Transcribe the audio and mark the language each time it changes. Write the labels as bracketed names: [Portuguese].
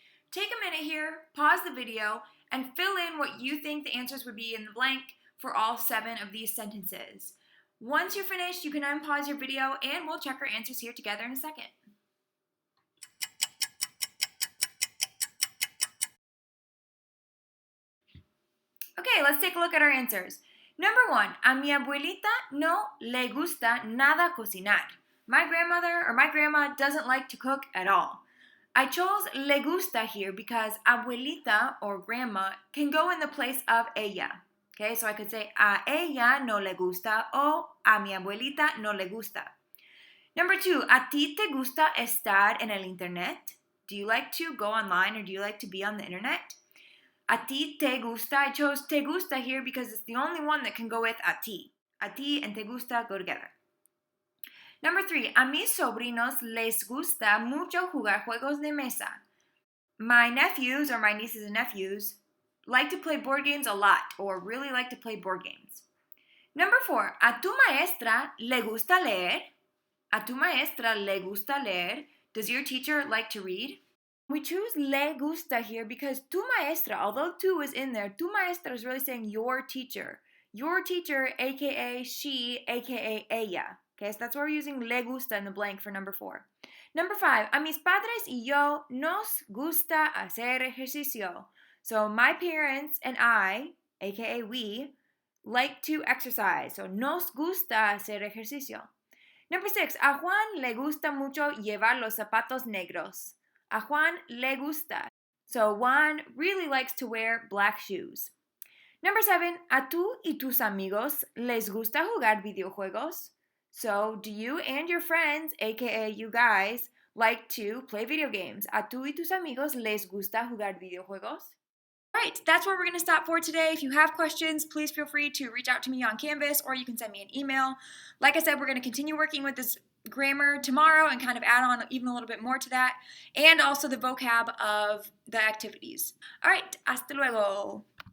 [English] Take a minute here, pause the video, and fill in what you think the answers would be in the blank for all 7 of these sentences. Once you're finished, you can unpause your video and we'll check our answers here together in a second. Okay, let's take a look at our answers. Number 1, [Spanish] a mi abuelita no le gusta nada cocinar. [English] My grandmother or my grandma doesn't like to cook at all. I chose le gusta here because abuelita or grandma can go in the place of ella. Okay, so I could say [Spanish] a ella no le gusta o a mi abuelita no le gusta. [English] Number 2, [Spanish] a ti te gusta estar en el internet? [English] Do you like to go online or do you like to be on the internet? [Spanish] A ti te gusta, [English] I chose te gusta here because it's the only one that can go with a ti. A ti and te gusta go together. Number 3, [Spanish] a mis sobrinos les gusta mucho jugar juegos de mesa. [English] My nephews or my nieces and nephews like to play board games a lot or really like to play board games. Number 4, [Spanish] a tu maestra le gusta leer? A tu maestra le gusta leer? [English] Does your teacher like to read? We choose le gusta here because tu maestra, although tu is in there, tu maestra is really saying your teacher. Your teacher, aka she, aka ella. Okay, so that's why we're using le gusta in the blank for number 4. Number 5, [Spanish] a mis padres y yo nos gusta hacer ejercicio. [English] So my parents and I, aka we, like to exercise. [Spanish] So nos gusta hacer ejercicio. [English] Number 6, [Spanish] a Juan le gusta mucho llevar los zapatos negros. A Juan le gusta. [English] So Juan really likes to wear black shoes. Number 7, [Spanish] a tú y tus amigos les gusta jugar videojuegos? [English] So do you and your friends, aka you guys, like to play video games? [Spanish] A tú y tus amigos les gusta jugar videojuegos? [English] Alright, that's where we're going to stop for today. If you have questions, please feel free to reach out to me on Canvas or you can send me an email. Like I said, we're going to continue working with this grammar tomorrow and kind of add on even a little bit more to that, and also the vocab of the activities. Alright, [Spanish] hasta luego.